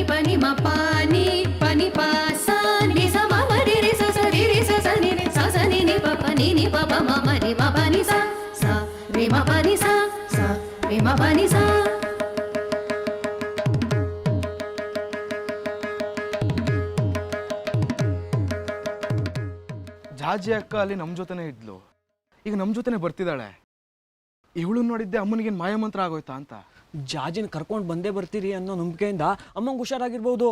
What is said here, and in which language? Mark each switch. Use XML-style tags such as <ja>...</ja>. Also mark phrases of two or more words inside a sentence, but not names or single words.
<kn>प नि म प नि प नि प सा नि स म म रि रि स स रि रि स स नि रि स स नि नि प प नि प प म म रि म प नि सा सा रि म प नि सा सा रि म प नि सा. ಜಾಜಿ ಅಕ್ಕ ಅಲ್ಲಿ ನಮ್ಮ ಜೊತೆನೇ ಇದ್ಲು, ಈಗ ನಮ್ಮ ಜೊತೆನೆ ಬರ್ತಿದ್ದಾಳೆ. ಇವಳು ನೋಡಿದ್ದೆ ಅಮ್ಮನಿಗೇನು ಮಾಯಮಂತ್ರ ಆಗೋಯ್ತಾ ಅಂತ. ಜಾಜಿನ ಕರ್ಕೊಂಡು ಬಂದೇ ಬರ್ತೀರಿ ಅನ್ನೋ ನಂಬಿಕೆಯಿಂದ ಅಮ್ಮಂಗೆ ಹುಷಾರಾಗಿರ್ಬೋದು.</kn>